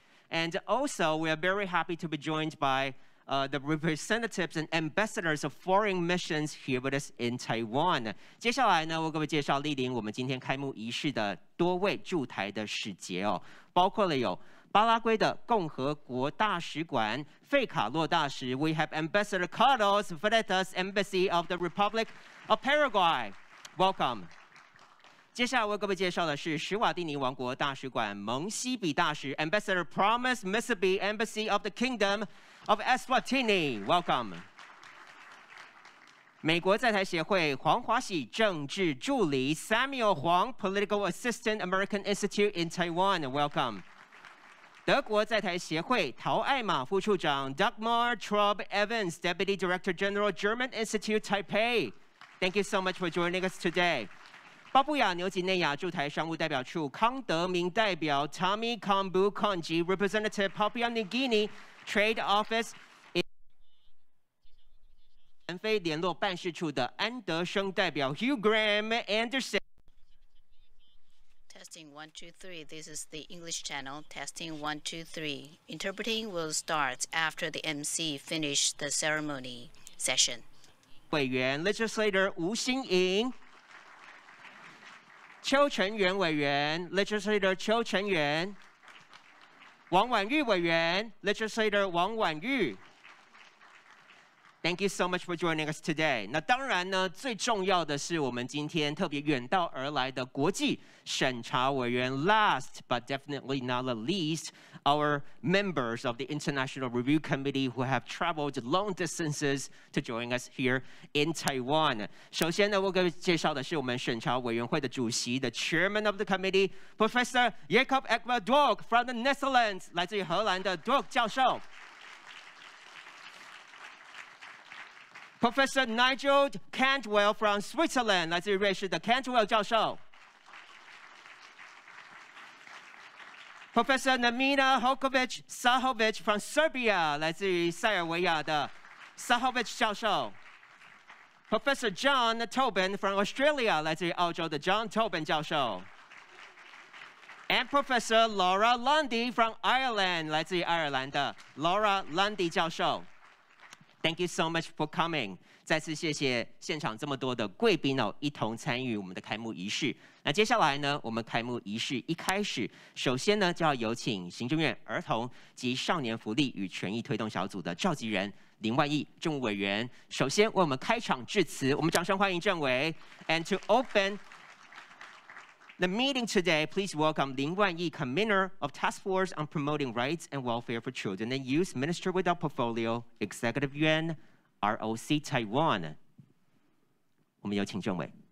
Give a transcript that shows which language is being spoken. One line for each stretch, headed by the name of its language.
English: And also, we are very happy to be joined by the representatives and ambassadors of foreign missions here with us in Taiwan。
Chinese: 接下来呢，为各位介绍莅临我们今天开幕仪式的多位驻台的使节哦，包括了有巴拉圭的共和国大使馆费卡洛大使 ，
English: We have Ambassador Carlos Freitas, Embassy of the Republic of Paraguay. Welcome.
Chinese: 接下来为各位介绍的是史瓦蒂尼王国大使馆蒙西比大使
English: Ambassador Promise Mississippi Embassy of the Kingdom of Eswatini. Welcome.
Chinese: 美国在台协会黄华喜政治助理
English: Samuel Huang Political Assistant American Institute in Taiwan. Welcome.
Chinese: 德国在台协会陶艾玛副处长
English: Dagmar Traub Evans Deputy Director General German Institute Taipei. Thank you so much for joining us today.
Chinese: 巴布亚纽几内亚驻台商务代表处康德明代表
English: Tommy Kambu Konji Representative Papua New Guinea Trade Office
Chinese: 南非联络办事处的安德生代表 Hugh Graham Anderson。
English: Testing 1 2 3. This is the English channel. Testing 1 2 3. Interpreting will start after the MC finish the ceremony session.
Chinese: 委员 Legislator 吴新颖。邱成元委员 ，Legislator 邱成元；王婉玉委员 ，Legislator 王婉玉。
English: Thank you so much for joining us today.
Chinese: 那当然呢，最重要的是我们今天特别远道而来的国际审查委员。
English: Last but definitely not the least, our members of the International Review Committee who have traveled long distances to join us here in Taiwan.
Chinese: 首先呢，我给介绍的是我们审查委员会的主席的
English: Chairman of the Committee, Professor Jacob Ekman Dork from the Netherlands，
Chinese: 来自于荷兰的 Dork 教授。
English: Professor Nigel Cantwell from Switzerland，
Chinese: 来自于瑞士的 Cantwell 教授。
English: Professor Namina Hokovic-Sahovic from Serbia，
Chinese: 来自于塞尔维亚的 Sahovic 教授。
English: Professor John Tobin from Australia，
Chinese: 来自于澳洲的 John Tobin 教授。
English: And Professor Laura Lundy from Ireland，
Chinese: 来自于爱尔兰的 Laura Lundy 教授。
English: Thank you so much for coming.
Chinese: 再次谢谢现场这么多的贵宾哦，一同参与我们的开幕仪式。那接下来呢，我们开幕仪式一开始，首先呢就要有请行政院儿童及少年福利与权益推动小组的召集人林万益政务委员，首先为我们开场致辞。我们掌声欢迎政委。
English: And to open the meeting today, please welcome Lin Wanyi, Convener of Task Force on Promoting Rights and Welfare for Children and Youth, Minister with our Portfolio, Executive Yuan, ROC Taiwan.
Chinese: 我们有请政委。